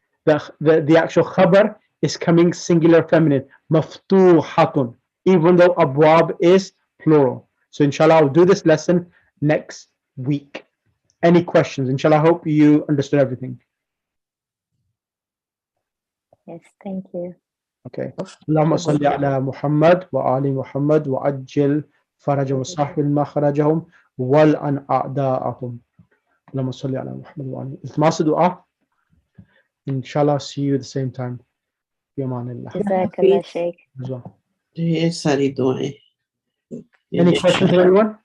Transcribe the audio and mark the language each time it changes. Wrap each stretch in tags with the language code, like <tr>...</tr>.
<en>The actual khabar is coming singular feminine.</en> <ar>مفتوحة.</ar> <en>Even though abwab is plural. So inshallah, I'll do this lesson next week. Any questions? Inshallah, I hope you understood everything. Yes, thank you. Okay.</en> <ar>اللهم صل على محمد وآل محمد وعجل فرج وصحب مخرجهم والعن أعداءهم. اللهم صل على محمد وآل. التماس دعاء.</ar> <en>Inshallah, see you at the same time.</en> <ar>بأمان الله. Jazakallah, Sheikh.</ar> <hi>ढेर सारी दुआएं.</hi> <en>Any questions, everyone?</en>